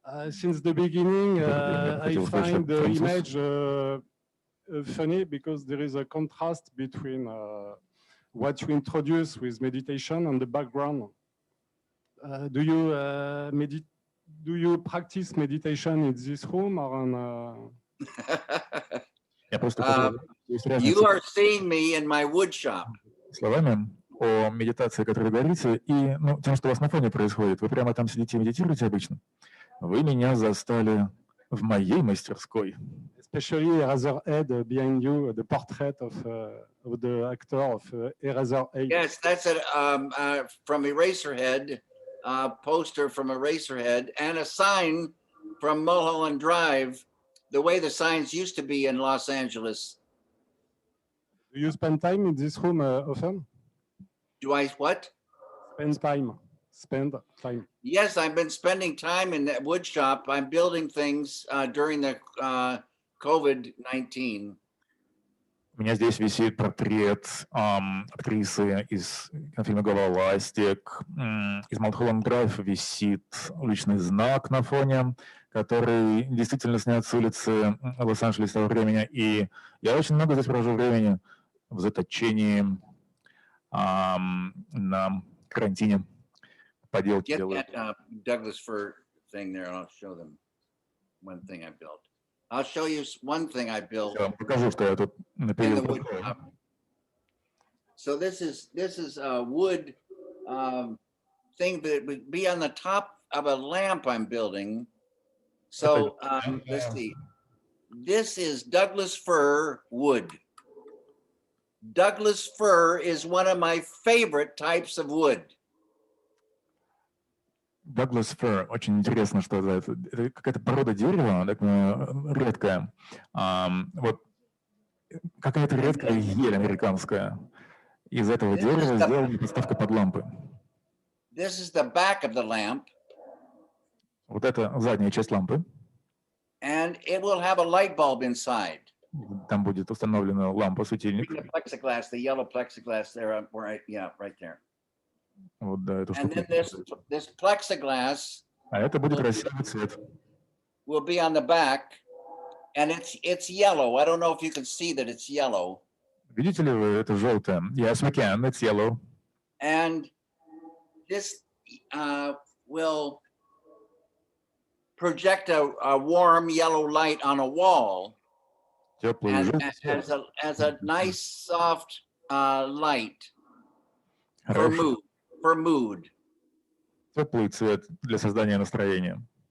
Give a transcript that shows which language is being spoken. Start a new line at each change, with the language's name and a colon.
English: Since the beginning, I find the image funny because there is a contrast between what you introduce with meditation and the background. Do you practice meditation in this room or on? You are seeing me in my wood shop.
Russian: Словами о медитации, о которой вы говорите, и тем, что у вас на фоне происходит. Вы прямо там сидите и медитируете обычно. Вы меня застали в моей мастерской.
English: Especially Eraserhead behind you, the portrait of the actor of Eraserhead. Yes, that's it. From Eraserhead, poster from Eraserhead, and a sign from Mulholland Drive, the way the signs used to be in Los Angeles. Do you spend time in this room often? Do I what? Spend time. Yes, I've been spending time in that wood shop. I'm building things during the COVID-19.
Russian: У меня здесь висит портрет актрисы из фильма «Головоластик». Из Mulholland Drive висит уличный знак на фоне, который действительно снят с улицы Лос-Анджелеса того времени. И я очень много здесь провожу времени в заточении, на карантине. Поделки делаю.
English: Get that Douglas fir thing there, and I'll show them one thing I built. I'll show you one thing I built.
Russian: Я вам покажу, что я тут напилил.
English: So this is a wood thing that would be on the top of a lamp I'm building. So let's see. This is Douglas fir wood. Douglas fir is one of my favorite types of wood. Douglas fir.
Russian: Очень интересно, что это. Это какая-то порода дерева, такая редкая. Вот какая-то редкая ель американская. Из этого дерева сделана подставка под лампы.
English: This is the back of the lamp.
Russian: Вот это задняя часть лампы.
English: And it will have a light bulb inside.
Russian: Там будет установлена лампа-светильник.
English: The plexiglass, the yellow plexiglass there, right there.
Russian: Вот, да, эту
English: And
Russian: штуку.
English: then this plexiglass
Russian: А это будет красивый цвет.
English: will be on the back, and it's yellow. I don't know if you can see that it's yellow.
Russian: Видите ли вы, это желтое?
English: Yes, we can. It's yellow. And this will project a warm yellow light on a wall.
Russian: Теплый
English: And
Russian: желтый цвет.
English: as a nice soft light for mood.
Russian: Теплый цвет для создания настроения.